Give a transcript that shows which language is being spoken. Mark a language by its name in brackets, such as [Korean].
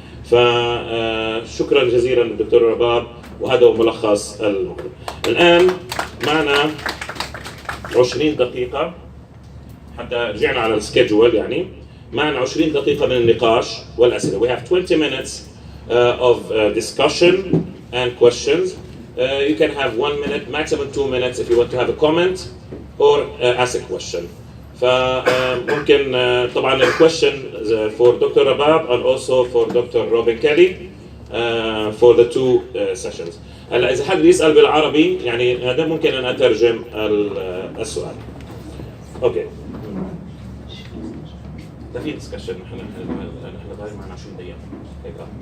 [Arabic] فشكرا جزيلا للدكتور رباب، وهذا هو ملخص الموضوع. الان معنا 20 دقيقه حتى رجعنا على السكيدجول، يعني معنا 20 دقيقة من النقاش والأسئلة. [English] We have 20 minutes of discussion and questions. You can have 1 minute, maximum 2 minutes if you want to have a comment or ask a question. [Arabic] فممكن طبعا ال [English] question for Dr. Rabab and also for Dr. Robin Kelley for the two sessions. [Arabic] هلا إذا حد يسأل بالعربي يعني هذا ممكن أن أترجم السؤال. أوكي. ده في ديسكشن، احنا ضايل معنا 20 دقيقة هيك.